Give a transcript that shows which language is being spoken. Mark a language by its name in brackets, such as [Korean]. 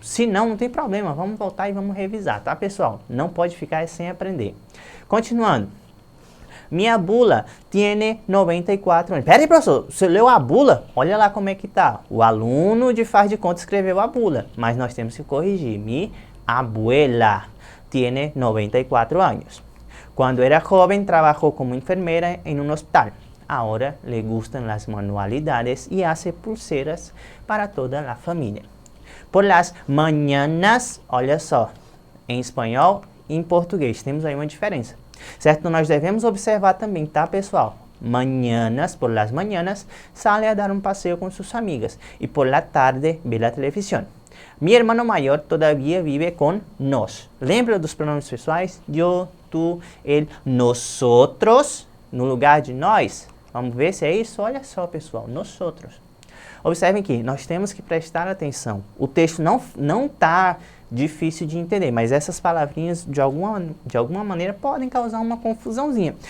[Portuguese] Se não, não tem problema, vamos voltar e vamos revisar, tá, pessoal? Não pode ficar sem aprender. Continuando. Minha bula tem 94 anos. Pera aí, professor, você leu a bula? Olha lá como é que tá. O aluno de faz de conta escreveu a bula, mas nós temos que corrigir. [Spanish] Mi abuela tiene 94 años. Cuando era joven trabajó como enfermera en un hospital. Ahora le gustan las manualidades y hace pulseras para toda la familia. Por las mañanas, [Portuguese] olha só, em espanhol e em português, temos aí uma diferença. Certo? Nós devemos observar também, tá, pessoal? [Spanish] mañanas, por las mañanas, sale a dar un paseo con sus amigas y por la tarde ve la televisión. Mi hermano mayor todavía vive con nos. [Portuguese] Lembra dos pronomes pessoais? Eu, tu, ele, nosotros, no lugar de nós. Vamos ver se é isso? Olha só, pessoal, nosotros. Observem que nós temos que prestar atenção. O texto não está difícil de entender, mas essas palavrinhas, de alguma maneira, podem causar uma confusãozinha.